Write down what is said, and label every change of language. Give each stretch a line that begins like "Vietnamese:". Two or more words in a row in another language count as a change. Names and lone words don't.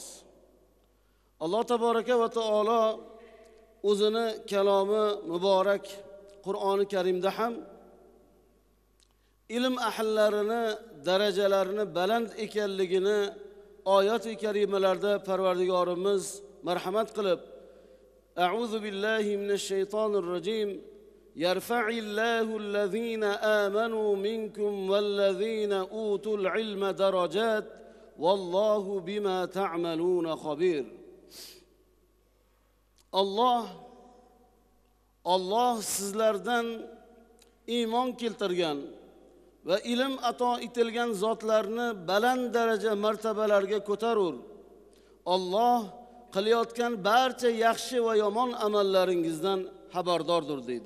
Uzbek: Alloh taboraka va taolo o'zini kalomi muborak Qur'oni Karimda ham ilm ahllarini darajalarini baland ekanligini oyat-i karimalarda Parvardigorimiz marhamat qilib,
Arabic: أعوذ بالله من الشيطان الرجيم، يرفع الله الذين آمنوا منكم والذين أوتوا العلم درجات والله بما تعملون خبير.
Uzbek: Allah sizlardan iymon keltirgan va ilm ato etilgan zotlarni baland daraja martabalarga ko'tarur. Allah qilayotgan barcha yaxshi va yomon amallaringizdan xabardordir deydi.